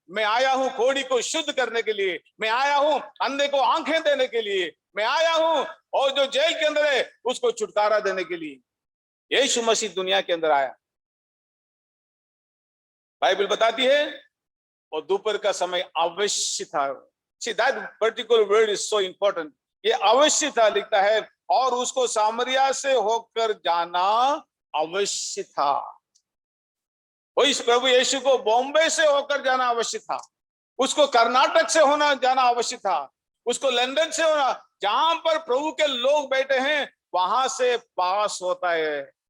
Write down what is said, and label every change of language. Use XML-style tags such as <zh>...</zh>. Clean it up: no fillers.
<hi>मैं आया हूं कोढ़ी को शुद्ध करने के लिए। मैं आया हूं अंधे को आंखें देने के लिए। मैं आया हूं और जो जेल के अंदर है उसको छुटकारा देने के लिए। यीशु मसीह दुनिया के अंदर आया, बाइबल बताती है, और दोपहर का समय अवश्य था।</hi> <en>See, that particular word is so important.</en> <hi>ये अवश्य था लिखता है, और उसको सामरिया से होकर जाना अवश्य था। वो इस प्रभु यीशु को बॉम्बे से होकर जाना आवश्यक था, उसको कर्नाटक से होना जाना आवश्यक था, उसको लंदन से होना, जहां पर प्रभु के लोग बैठे हैं वहां से पास होता है।</hi>